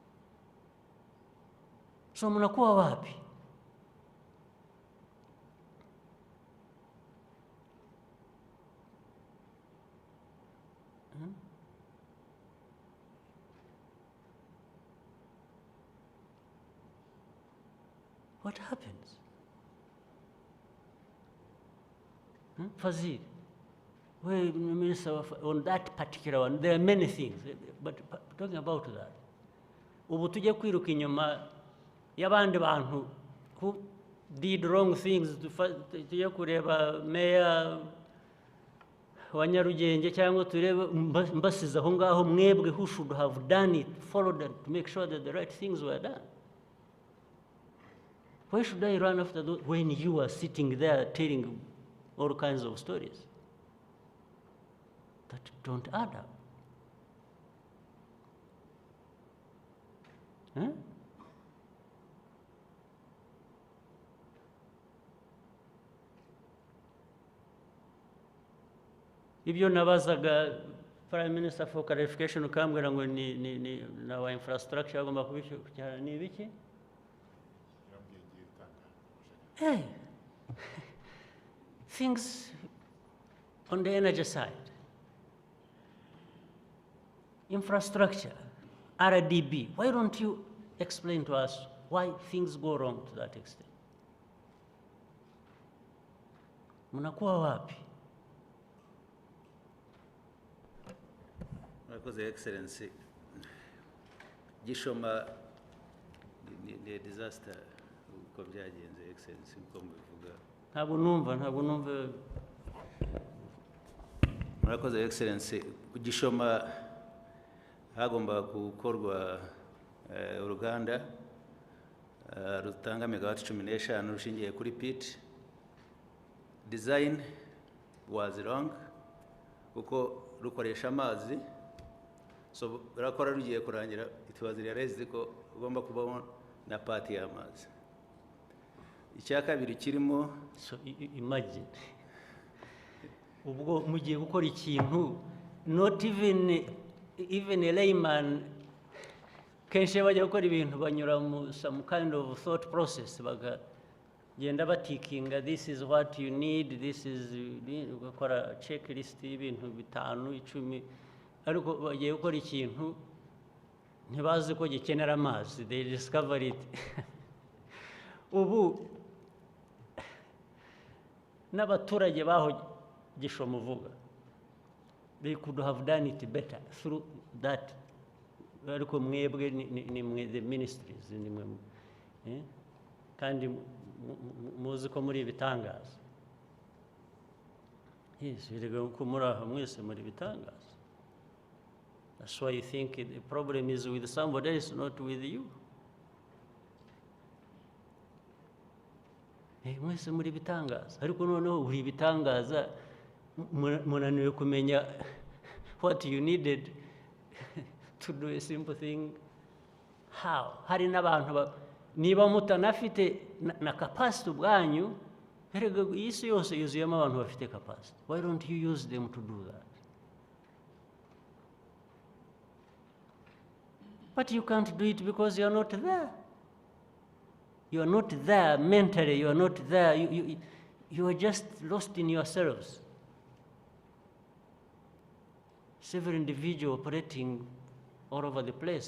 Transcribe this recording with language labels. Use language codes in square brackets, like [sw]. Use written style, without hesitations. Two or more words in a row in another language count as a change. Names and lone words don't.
[sw] So mnakuwa wapi? [en] What happens? Fazil, well, Minister, on that particular one, there are many things, but talking about that, [rw] ubu tujye kwiruka inyuma y'abandi bantu [en] who did wrong things, [rw] tujye kureba mayor wa Nyarugenge cyangwa turebe mbasize aho ngaho mwebwe [en] who should have done it, followed it to make sure that the right things were done. Why should I run after those when you are sitting there telling all kinds of stories that don't add up? Huh? [rw] Ibyo nabazaga [en] Prime Minister for clarification [rw] ukambwira ngo ni na wa infrastructure agomba kubishyura ni ibiki? [en] Hey, things on the energy side, infrastructure, RDB. Why don't you explain to us why things go wrong to that extent? [sw] Mnakuwa wapi? [en] Because the Excellency, Gishoma, the disaster, [rw] uko byagenze Excellency uko mubivuga. Ntabwo numva. Murakoze Excellency, Gishoma hagomba gukorwa uruganda rutanga megawati 15 rushingiye kuri pit. [en] Design was wrong [rw] kuko rukoresha amazi, so rakora rugiye kurangira [en] it was realized [rw] ko ugomba kubaho na party y'amazi. Icyakabiri kirimo, so imagine ubwo mugiye gukora ikintu [en] not even a layman [rw] kenshi bajya gukora ibintu banyura mu [en] some kind of thought process [rw] bagenda batikinga, [en] this is what you need, this is [rw] gukora checklist y'ibintu 5 10, ariko bagiye gukora ikintu ntibazi ko gikenera amazi, [en] they discover it. [rw] Ubu n'abaturage baho Gishoma uvuga, [en] they could have done it better through that. [rw] Ariko mwebwe ni [en] the ministries [rw] ni mwe kandi muzi ko muri bitangaza. Yes, birega ko muri aho mwese muri bitangaza. [en] That's why you think the problem is with somebody else, not with you. [rw] Mwese muri bitangaza, ariko noneho uri bitangaza munaniwe kumenya [en] what you needed to do a simple thing. How? [rw] Hari n'abantu niba mutanafite na capacity ubwanyu, erega isi yose yuzuyemo abantu bafite capacity. [en] Why don't you use them to do that? But you can't do it because you are not there. You are not there mentally, you are not there. You are just lost in yourselves. Several individuals operating all over the place.